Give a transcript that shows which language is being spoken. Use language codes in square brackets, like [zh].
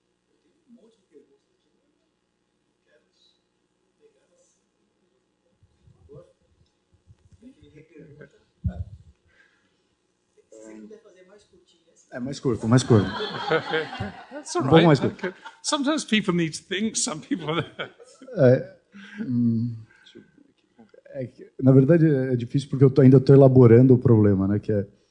[pt] Eu tenho um monte de perguntas aqui, mas não quero pegar assim. Agora. Se puder fazer mais curtinho. Mais curto, mais curto. [en] That's all right. [pt] Mais curto. [en] Okay. Sometimes people need to think, some people... [pt] Na verdade, é difícil porque eu ainda estou elaborando o problema, né? Que é